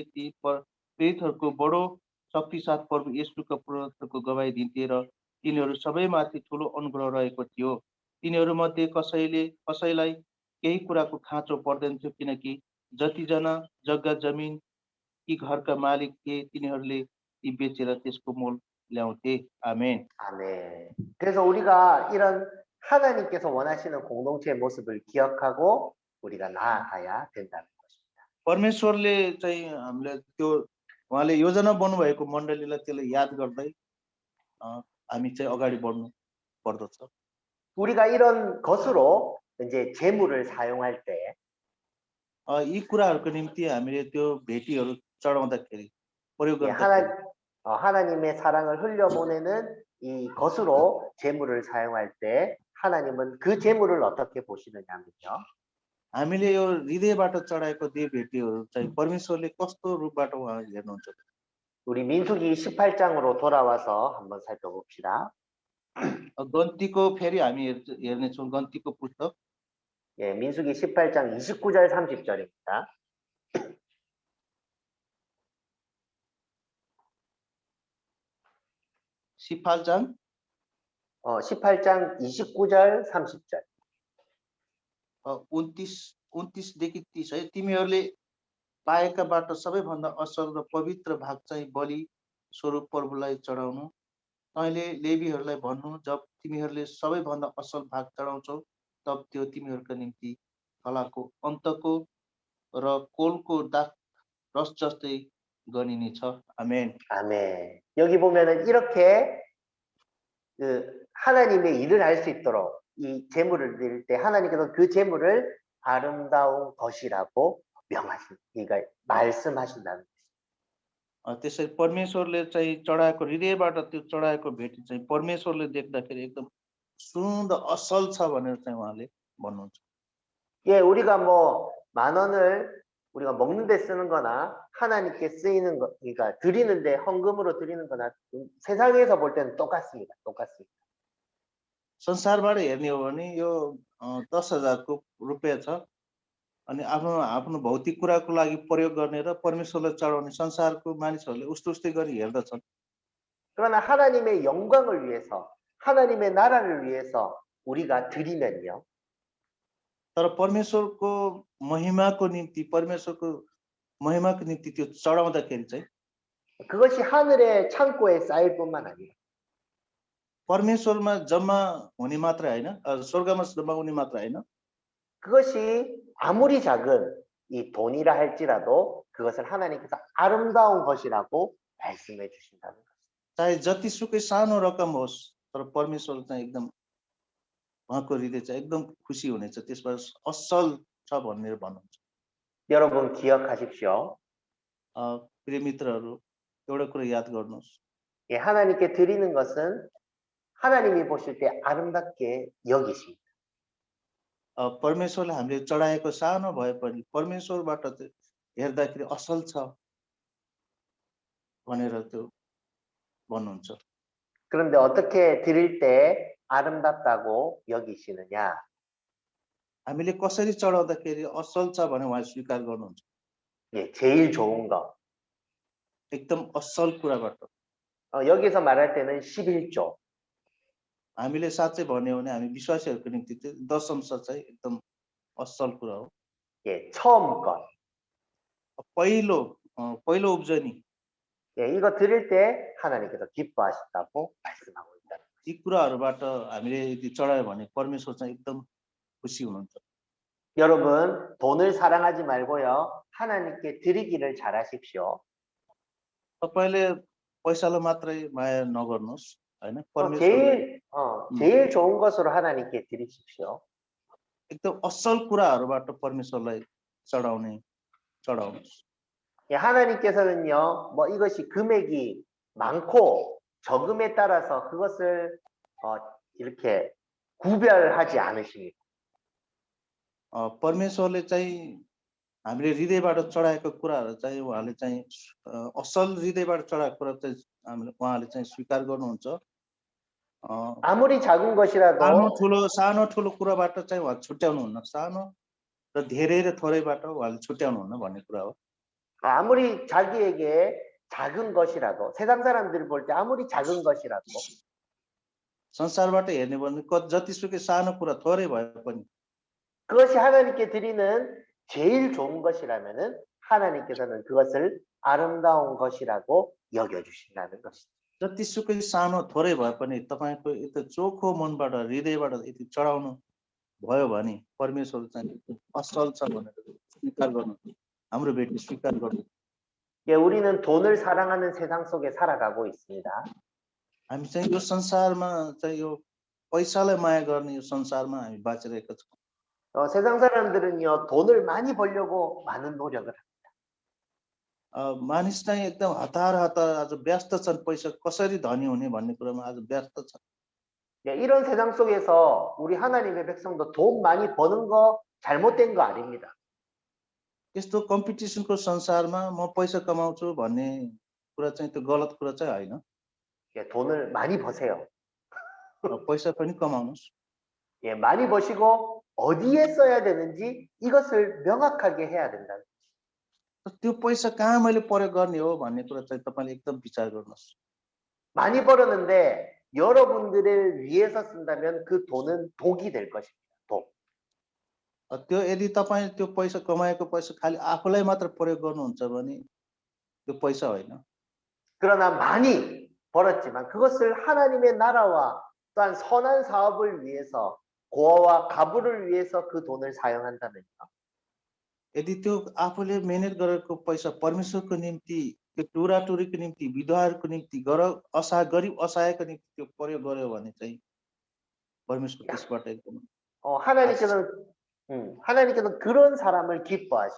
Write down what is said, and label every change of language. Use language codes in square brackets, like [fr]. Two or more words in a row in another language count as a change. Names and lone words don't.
[ne] ती प्रेरितहरूको बडो शक्तिसाथ प्रभु येशूका पुनरुत्थानको गवाही दिन्थे र तिनीहरू सबैमाथि ठुलो अनुग्रह रहेको थियो। तिनीहरूमध्ये कसैलाई केही कुराको खाँचो पर्दैन थियो, किनकि जतिजना जग्गा जमिन कि घरका मालिक थिए तिनीहरूले ती बेचेर त्यसको मोल ल्याउँथे। आमेन। [ko] 아멘. 그래서 우리가 이런 하나님께서 원하시는 공동체의 모습을 기억하고 우리가 나아가야 된다는 것입니다. [ne] परमेश्वरले चाहिँ हामीले त्यो उहाँले योजना बनाउनुभएको मण्डलीलाई त्यसलाई याद गर्दै हामी चाहिँ अगाडि बढ्नु पर्दछ। [ko] 우리가 이런 것으로 이제 재물을 사용할 때 [ne] यी कुराहरूको निम्ति हामीले त्यो भेटीहरू चढाउँदाखेरि प्रयोग गर्दाखेरि [ko] 하나님의 사랑을 흘려보내는 이 것으로 재물을 사용할 때 하나님은 그 재물을 어떻게 보시느냐면요. [ne] हामीले यो हृदयबाट चढाएको दे भेटीहरू चाहिँ परमेश्वरले कस्तो रूपबाट उहाँ हेर्नुहुन्छ। [ko] 우리 민수기 18장으로 돌아와서 한번 살펴봅시다. [ne] गन्तीको फेरि हामी हेर्नेछौँ गन्तीको पुस्तक [ko] 민수기 18장 29절 30절입니다. 18장 18장 29절 30절. [ne] 29देखि 30 है। तिमीहरूले पाएकाबाट सबैभन्दा असल र पवित्र भाग चाहिँ बलि स्वरूप प्रभुलाई चढाउनु। तैँले लेवीहरूलाई भन्नु, जब तिमीहरूले सबैभन्दा असल भाग चढाउँछौ तब त्यो तिमीहरूका निम्ति फलाको अन्तको र कोलको दाग रस जस्तै गनिनेछ। आमेन। [ko] 아멘. 여기 보면은 이렇게 하나님의 일을 할 수 있도록 이 재물을 드릴 때 하나님께서 그 재물을 아름다운 것이라고 그러니까 말씀하신다는 것입니다. [ne] त्यसै परमेश्वरले चाहिँ चढाएको हृदयबाट त्यो चढाएको भेटी चाहिँ परमेश्वरले देख्दाखेरि एकदम सुन्दर असल छ भनेर चाहिँ उहाँले भन्नुहुन्छ। [ko] 예, 우리가 뭐 10,000원을 우리가 먹는 데 쓰는 거나 하나님께 쓰이는 거, 그러니까 드리는데 헌금으로 드리는 거나 세상에서 볼 때는 똑같습니다. 똑같습니다. [ne] संसारबाट हेर्ने हो भने यो 10,000 को रुपैयाँ छ अनि आफ्नो भौतिक कुराको लागि प्रयोग गर्ने र परमेश्वरलाई चढाउने संसारको मानिसहरूले उस्तै गरी हेर्दछन्। [ko] 그러나 하나님의 영광을 위해서 하나님의 나라를 위해서 우리가 드리면요. [ne] तर परमेश्वरको महिमाको निम्ति त्यो चढाउँदाखेरि चाहिँ [ko] 그것이 하늘의 창고에 쌓일 뿐만 아니라 [ne] परमेश्वरमा जम्मा हुने मात्र हैन, स्वर्गमा जम्मा हुने मात्र हैन, [ko] 그것이 아무리 작은 이 돈이라 할지라도 그것을 하나님께서 아름다운 것이라고 말씀해 주신다는 것입니다. [ne] चाहे जतिसुकै सानो रकम होस् तर परमेश्वर चाहिँ एकदम उहाँको हृदय चाहिँ एकदम खुसी हुनेछ, त्यसबाट असल छ भनेर भन्नुहुन्छ। [ko] 여러분 기억하십시오. [ne] प्रिय मित्रहरू एउटा कुरा याद गर्नुहोस्। [ko] 예, 하나님께 드리는 것은 하나님이 보실 때 아름답게 여기십니다. [ne] परमेश्वरले हामीले चढाएको सानो भए पनि परमेश्वरबाट चाहिँ हेर्दाखेरि असल छ भनेर त्यो भन्नुहुन्छ। [ko] 그런데 어떻게 드릴 때 아름답다고 여기시느냐? [ne] हामीले कसरी चढाउँदाखेरि असल छ भने उहाँ स्वीकार गर्नुहुन्छ। [ko] 예, 제일 좋은 거. [ne] एकदम असल कुराबाट। [ko] 여기서 말할 때는 11조. [ne] हामीले साँच्चै भन्यो भने हामी विश्वासीहरूको निम्ति चाहिँ दशंश चाहिँ एकदम असल कुरा हो। [ko] 예, 처음 것. [ne] पहिलो उब्जनी। [ko] 예, 이거 드릴 때 하나님께서 기뻐하신다고 말씀하고 있다. [ne] यी कुराहरूबाट हामीले यदि चढायो भने परमेश्वर चाहिँ एकदम खुसी हुनुहुन्छ। [ko] 여러분, 돈을 사랑하지 말고요. 하나님께 드리기를 잘하십시오. [ne] तपाईले पैसालाई मात्रै माया नगर्नुहोस् हैन, [ko] 제일 제일 좋은 것으로 하나님께 드리십시오. [ne] एकदम असल कुराहरूबाट परमेश्वरलाई चढाउनुहोस्। [ko] 예, 하나님께서는요, 뭐 이것이 금액이 많고 적음에 따라서 그것을 이렇게 구별하지 않으십니다. [ne] परमेश्वरले चाहिँ हामीले हृदयबाट चढाएको कुराहरू चाहिँ उहाँले चाहिँ असल हृदयबाट चढाएको कुरा चाहिँ उहाँले चाहिँ स्वीकार गर्नुहुन्छ। [ko] 아무리 작은 것이라도 [ne] सानो ठुलो कुराबाट चाहिँ उहाँ छुट्याउनुहुन्न। सानो र धेरै र थोरैबाट उहाँले छुट्याउनुहुन्न भन्ने कुरा हो। [ko] 아무리 자기에게 작은 것이라도 세상 사람들이 볼 때 아무리 작은 것이라도 [ne] संसारबाट हेर्ने भने जतिसुकै सानो कुरा थोरै भए पनि [ko] 그것이 하나님께 드리는 제일 좋은 것이라면은 하나님께서는 그것을 아름다운 것이라고 여겨주신다는 것이죠. [ne] जतिसुकै सानो थोरै भए पनि तपाईको यति चोखो मनबाट हृदयबाट यति चढाउनु भयो भने परमेश्वर चाहिँ असल छ भनेर स्वीकार गर्नु, हाम्रो भेटी स्वीकार गर्नु। [ko] 예, 우리는 돈을 사랑하는 세상 속에 살아가고 있습니다. [ne] हामी चाहिँ यो संसारमा चाहिँ यो पैसालाई माया गर्ने यो संसारमा हामी बाँचिरहेका छौँ। [ko] 세상 사람들은요, 돈을 많이 벌려고 많은 노력을 합니다. [ne] मानिस चाहिँ एकदम हतार आज व्यस्त छन्, पैसा कसरी धनी हुने भन्ने कुरामा आज व्यस्त छन्। [ko] 예, 이런 세상 속에서 우리 하나님의 백성도 돈 많이 버는 거 잘못된 거 아닙니다. [ne] यस्तो कम्पिटिसनको संसारमा म पैसा कमाउँछु भन्ने कुरा चाहिँ त्यो गलत कुरा चाहिँ होइन। [ko] 예, 돈을 많이 버세요. [ne] पैसा पनि कमाउनुस्। [ko] 예, 많이 버시고 어디에 써야 되는지 이것을 명확하게 해야 된다. [ne] त्यो पैसा कहाँ मैले प्रयोग गर्ने हो भन्ने कुरा चाहिँ तपाईले एकदम विचार गर्नुहोस्। [ko] 많이 벌었는데 여러분들을 위해서 쓴다면 그 돈은 독이 될 것입니다. 독. [ne] त्यो यदि तपाईले त्यो पैसा कमाएको पैसा खाली आफूलाई मात्र प्रयोग गर्नुहुन्छ भने त्यो पैसा होइन। [ko] 그러나 많이 벌었지만 그것을 하나님의 나라와 또한 선한 사업을 위해서 고아와 가부를 위해서 그 돈을 사용한다면요. [ne] यदि त्यो आफूले मेहनत गरेको पैसा परमेश्वरको निम्ति, त्यो टुराटुरीको निम्ति, विधवाहरूको निम्ति, गरिब असहायको निम्ति त्यो प्रयोग गर्यो भने चाहिँ परमेश्वर त्यसबाट एकदम [ko] 하나님께서는 그런 사람을 기뻐하시고